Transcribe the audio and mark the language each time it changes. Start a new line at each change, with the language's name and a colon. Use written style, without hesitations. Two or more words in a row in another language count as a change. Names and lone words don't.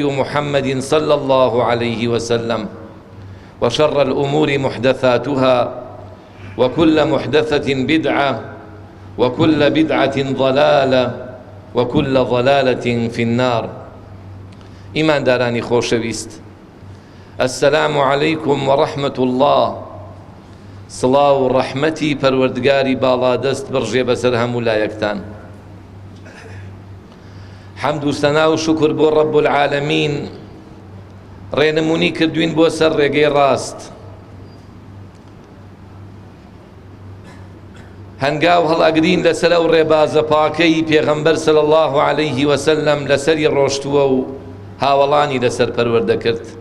Arabic: محمد صلى الله عليه وسلم وشر الأمور محدثاتها وكل محدثة بدعة وكل بدعة ضلالة وكل ضلالة في النار
Central Kurdish: إيمان داراني خوشويست
Arabic: السلام عليكم ورحمة الله
Central Kurdish: سڵاو و ڕەحمەتی پەروەردگاری باڵادەست بڕژێ بەسەر هەموو لایەکتان حەمد و سەنا و شوکر بۆ
Arabic: ڕەب العالەمین
Central Kurdish: ڕێنمونی کردوین بۆ سەر ڕێگەی ڕاست هەنگاو هەڵئەگرین لەسەر ئەو ڕێبازە پاکەی پێغەمبەر
Arabic: صلی الله عليه وسلم
Central Kurdish: لەسەری ڕۆشتووە و هاوڵانی لەسەر پەروەردە کرد